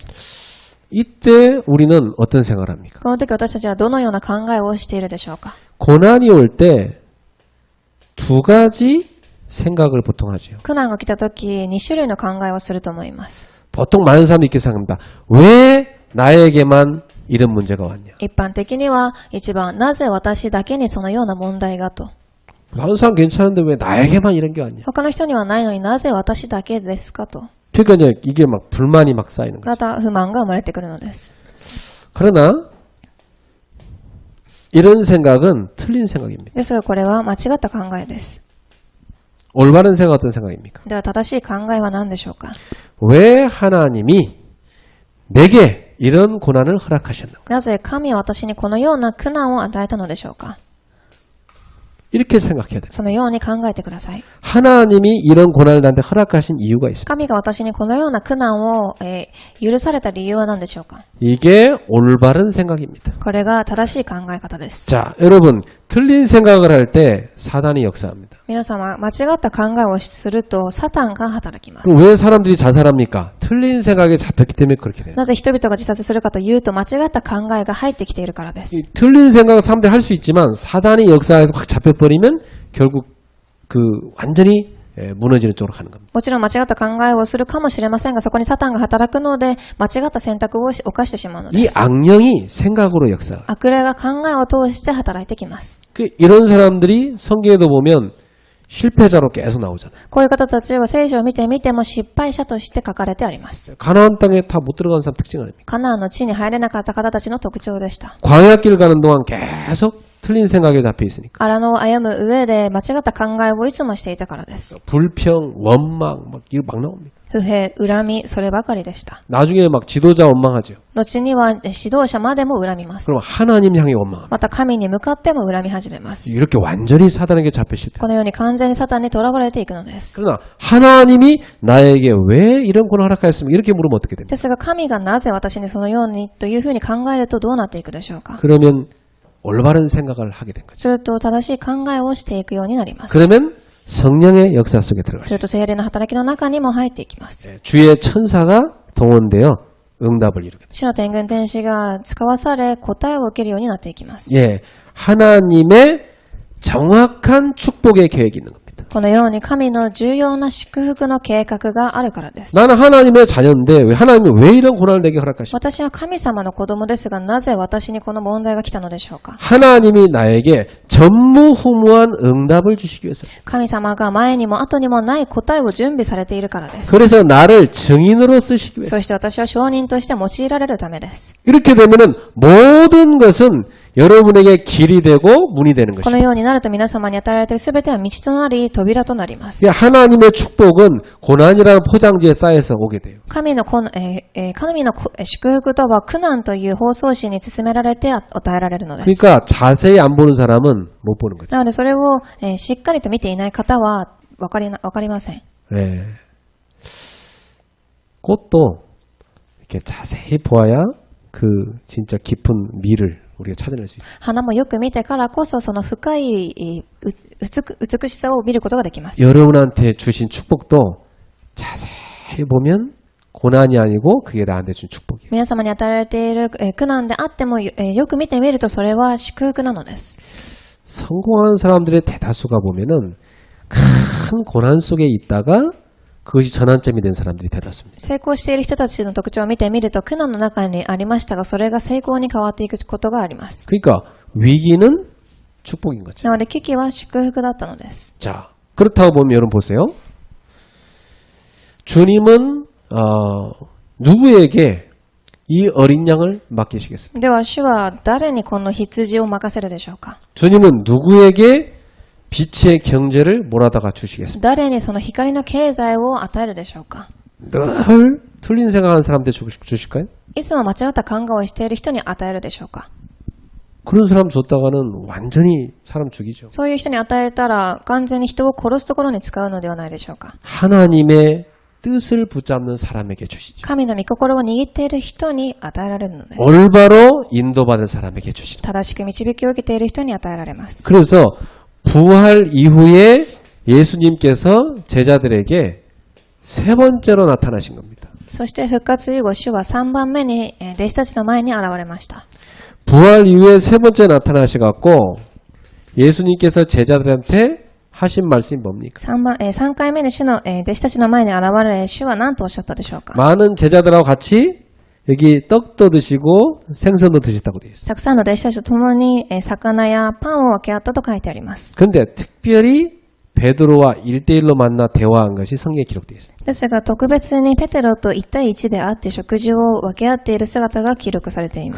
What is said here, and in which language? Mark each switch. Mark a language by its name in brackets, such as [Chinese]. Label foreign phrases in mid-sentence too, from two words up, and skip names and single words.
[Korean] 이때 우리는 어떤 생각을 합니까? [Japanese] この時私たちはどのような考えをしているでしょうか。 [Korean] 고난이 올 때 두 가지 생각을 보통 하죠. [Japanese] 苦難が来た時、2種類の考えをすると思います。 [Korean] 보통 많은 사람들이 이렇게 생각합니다. 왜 나에게만 이런 문제가 왔냐? [Japanese] 一般的には一番、なぜ私だけにそのような問題がと。 [Korean] 다른 사람 괜찮은데 왜 나에게만 이런 게 왔냐? [Japanese] 他の人にはないのになぜ私だけですかと。 [Korean] 그러니까 이제 이게 막 불만이 막 쌓이는 [Japanese] ま [Korean] 거죠. [Japanese] た不満が生まれてくるのです。 [Korean] 그러나 이런 생각은 틀린 생각입니다. [Japanese] ですがこれは間違った考えです。 [Korean] 올바른 생각 어떤 생각입니까? [Japanese] では正しい考えは何でしょうか。 [Korean] 왜 하나님이 내게 이런 고난을 허락하셨는가? [Japanese] なぜ神は私にこのような苦難を与えたのでしょうか。 [Korean] 이렇게 생각해야 돼요. [Japanese] そのように考えてください。 [Korean] 하나님이 이런 고난을 나한테 허락하신 이유가 있습니다. [Japanese] 神が私にこのような苦難を、許された理由は何でしょうか。 [Korean] 이게 올바른 생각입니다. [Japanese] これが正しい考え方です。 [Korean] 자, 여러분 틀린 생각을 할 때 사단이 역사합니다. [Japanese] 皆様、間違った考えをするとサタンが働きます。 [Korean] 그럼 왜 사람들이 자살합니까? 틀린 생각에 잡혔기 때문에 그렇게 돼요. [Japanese] なぜ人々が自殺するかというと、間違った考えが入ってきているからで 이 す。 [Korean] 틀린 생각을 사람들이 할 수 있지만 사단이 역사에서 확 잡혀버리면 결국 그 완전히 무너지는 쪽으로 가는 겁니다. [Japanese] もちろん間違った考えをするかもしれませんが、そこにサタンが働くので、間違った選択を犯してしまうので 이 す。 [Korean] 악령이 생각으로 역사. [Japanese] 悪霊が考えを通して働いてきます。 [Korean] 이런 사람들이 성경에도 보면 실패자로 계속 나오잖아요. [Japanese] こういう方たちは聖書を見てみても失敗者として書かれてあります。 [Korean] 가나안 땅에 다 못 들어간 사람 특징 아닙니까? [Japanese] カナンの地に入れなかった方たちの特徴でした。 [Korean] 광야길 가는 동안 계속 틀린 생각에 잡혀 있으니까. [Japanese] 荒野を歩む上で間違った考えをいつもしていたからです。 [Korean] 불평, 원망 막 이거 막 나옵니다. [Japanese] 不平、恨み、そればかりでした。 [Korean] 나중에 막 지도자 원망하죠. [Japanese] 後には指導者までも恨みます。 [Korean] 그럼 하나님 향해 원망합니다. [Japanese] また神に向かっても恨み始めます。 [Korean] 이렇게 완전히 사단에게 잡히실 때. [Japanese] このように完全にサタンに囚われていくのです。 [Korean] 그러나 하나님이 나에게 왜 이런 고난을 허락하였습니까? 이렇게 물으면 어떻게 됩니까? [Japanese] ですが神がなぜ私にそのようにというふうに考えるとどうなっていくでしょうか。 [Korean] 그러면 올바른 생각을 하게 된 거죠. [Japanese] すると正しい考えをしていくようになります。 [Korean] 그러면 성령의 역사 속에 [Japanese] する [Korean] 들어가죠. [Japanese] と聖霊の働きの中にも入っていきます。 [Korean] 주의 천사가 동원되어 응답을 이루게 됩니다. [Japanese] 主の天軍天使が使わされ答えを受けるようになっていきます。 [Korean] 예, 하나님의 정확한 축복의 계획이 있는 겁니다. [Japanese] このように神の重要な祝福の計画があるからです。 [Korean] 나는 하나님의 자녀인데 왜 하나님이 왜 이런 고난을 내게 허락하십니까? [Japanese] 私は神様の子供ですが、なぜ私にこの問題が来たのでしょうか。 [Korean] 하나님이 나에게 전무후무한 응답을 주시기 위해서. [Japanese] 神様が前にも後にもない答えを準備されているからです。 [Korean] 그래서 나를 증인으로 쓰시기 위해서. [Japanese] そして私は証人として用いられるためです。 [Korean] 이렇게 되면은 모든 것은 여러분에게 길이 되고 문이 되는 [Japanese] この [Korean] 것입니다. [Japanese] ようになると皆様に与えられているすべては道となり、扉となります。 [Korean] 하나님의 축복은 고난이라는 포장지에 쌓여서 오게 돼요. [Japanese] 神の祝福とは苦難という包装紙に包められて与えられるのです。 [Korean] 그러니까 자세히 안 보는 사람은 못 보는 거죠. [Japanese] なのでそれを、しっかりと見ていない方はわかりません。 [Korean] 네. 꽃도 이렇게 자세히 보아야 그 진짜 깊은 미를 우리가 찾아낼 수 있죠. [Japanese] 花もよく見てからこそその深い美しさを見ることができます。 [Korean] 여러분한테 주신 축복도 자세히 보면 고난이 아니고 그게 나한테 준 축복이에요. [Japanese] 皆様に与えられている苦難であってもよく見てみるとそれは祝福なのです。 [Korean] 성공한 사람들의 대다수가 보면은 큰 고난 속에 있다가 그것이 전환점이 된 사람들이 대다수입니다. [Japanese] 成功している人たちの特徴を見てみると苦難の中にありましたがそれが成功に変わっていくことがあります。 [Korean] 그러니까 위기는 축복인 거죠. [Japanese] なので危機は祝福だったのです。 [Korean] 자, 그렇다고 보면 여러분 보세요. 주님은 누구에게 이 어린 양을 맡기시겠습니까? [Japanese] では主は誰にこの羊を任せるでしょうか。 [Korean] 주님은 누구에게 빛의 경제를 몰아다가 주시겠습니까? [Japanese] 誰にその光の経済を与えるでしょうか。 [Korean] 늘 틀린 생각하는 사람한테 주실까요? [Japanese] いつも間違った考えをしている人に与えるでしょうか。 [Korean] 그런 사람 줬다가는 완전히 사람 죽이죠. [Japanese] そういう人に与えたら完全に人を殺すところに使うのではないでしょうか。 [Korean] 하나님의 뜻을 붙잡는 사람에게 주시죠. [Japanese] 神の御心を握っている人に与えられるのです。 [Korean] 올바로 인도받은 사람에게 주시죠. [Japanese] 正しく導きを受けている人に与えられます。 [Korean] 그래서 부활 이후에 예수님께서 제자들에게 세 번째로 나타나신 겁니다. [Japanese] そして復活以後、主は3番目に弟子たちの前に現れました。 [Korean] 부활 이후에 세 번째 나타나셔갖고 예수님께서 제자들한테 하신 말씀이 뭡니까? [Japanese] 3 回目に主の弟子たちの前に現れ、主は何とおっしゃったでしょうか。 [Korean] 많은 제자들하고 같이 여기 떡도 드시고 생선도 드셨다고 되어 있어요. [Japanese] たくさんの弟子たちと共に魚やパンを分け合ったと書いてあります。 [Korean] 그런데 특별히 베드로와 1대1로 만나 대화한 것이 성경에 기록되어 있습니다. [Japanese] ですが特別にペテロと1対1で会って食事を分け合っている姿が記録されています。